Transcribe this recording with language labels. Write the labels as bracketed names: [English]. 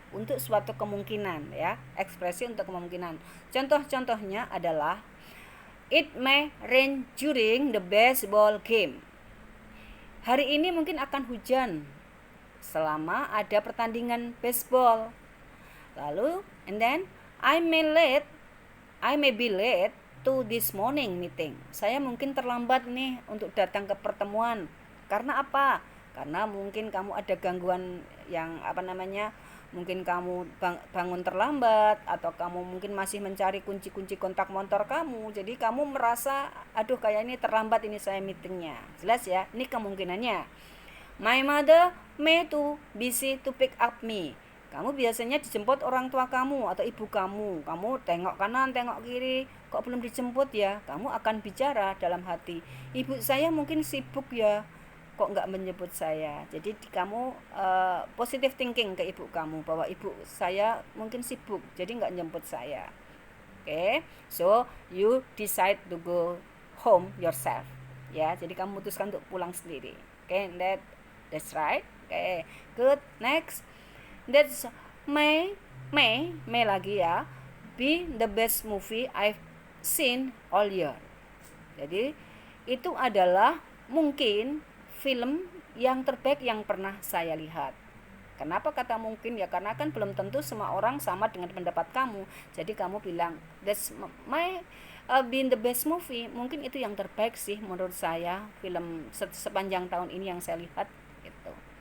[Indonesian] Untuk suatu kemungkinan ya, ekspresi untuk kemungkinan. Contoh-contohnya adalah [English] it may rain during the baseball game. [Indonesian] Hari ini mungkin akan hujan selama ada pertandingan baseball. [English] Lalu, and then I may be late to this morning meeting. [Indonesian] Saya mungkin terlambat nih untuk datang ke pertemuan. Karena apa? Karena mungkin kamu ada gangguan yang mungkin kamu bangun terlambat, atau kamu mungkin masih mencari kunci-kunci kontak motor kamu. Jadi kamu merasa, aduh kayak ini terlambat ini saya meetingnya. Jelas ya, ini kemungkinannya. [English] My mother may too busy to pick up me. [Indonesian] Kamu biasanya dijemput orang tua kamu atau ibu kamu. Kamu tengok kanan, tengok kiri, kok belum dijemput ya? Kamu akan bicara dalam hati, ibu saya mungkin sibuk ya, kok nggak menjemput saya. Jadi kamu positive thinking ke ibu kamu bahwa ibu saya mungkin sibuk, jadi nggak jemput saya. [English] Okay, so you decide to go home yourself. [Indonesian] Ya, jadi kamu memutuskan untuk pulang sendiri. [English] Okay, that's right. Okay, good. Next, that's may [Indonesian] lagi ya. [English] Be the best movie I've seen all year. [Indonesian] Jadi itu adalah mungkin film yang terbaik yang pernah saya lihat. Kenapa kata mungkin? Ya karena kan belum tentu semua orang sama dengan pendapat kamu. Jadi kamu bilang [English] that's my been the best movie. [Indonesian] Mungkin itu yang terbaik sih menurut saya film sepanjang tahun ini yang saya lihat gitu.